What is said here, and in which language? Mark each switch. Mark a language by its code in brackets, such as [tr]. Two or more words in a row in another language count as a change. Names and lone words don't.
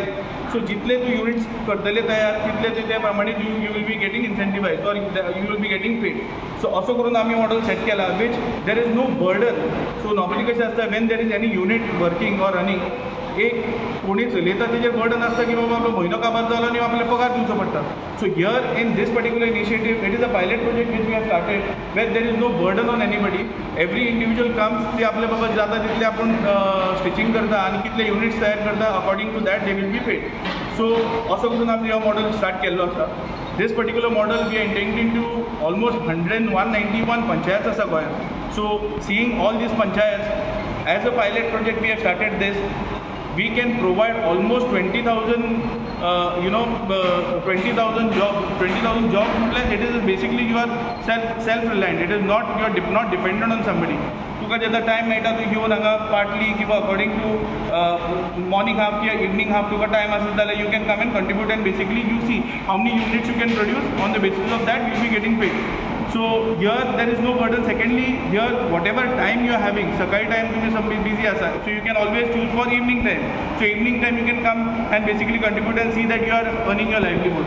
[en] सो [kok] जितले तूं युनिट्स करतले तयार तितले तूं त्या प्रमाणे [en] you will be getting incentivised or you will be getting paid. [kok] सो असो करून आमी मॉडल सेट केला [en] which there is no burden. [kok] सो नॉर्मली कशें आसता, [en] when there is any unit working or running, [kok] एक कोणी चलयता तेजेर बर्डन आसता की बाबा आपलो म्हयनो काबार जालो आनी आपल्याक पगार दिवचो पडटा. [en] So here in this particular initiative, it is a pilot project which we have started where there is no burden on anybody. every individual comes, [kok] ते आपले बाबा जाता तितले आपूण स्टिचिंग करता आनी कितले युनिट्स तयार करता, [en] according to that they will be paid. [kok] सो असो करून आमी हो मॉडल स्टार्ट केल्लो आसा. [en] This particular model we are intending to almost 191 panchayats [kok] asa Goyan. [en] So seeing all these panchayats, as a pilot project we have started this. We can provide almost 20,000 20,000 jobs. It is basically you are self-reliant. It is not, you are not dependent on somebody. [kok] तुका जेन्ना टायम मेळटा तूं घेवन हांगा पार्टली किंवा [en] according to morning half किंवा evening half [kok] तुका टायम आसत जाल्यार [en] you can come and contribute and basically you see how many units you can produce. On the basis of that you will be getting paid. So here there is no burden. Secondly, here whatever time you are having, sakai time तुम्ही somebody busy असा, so you can always choose for evening time. So evening time you can come and basically contribute and see that you are earning your livelihood.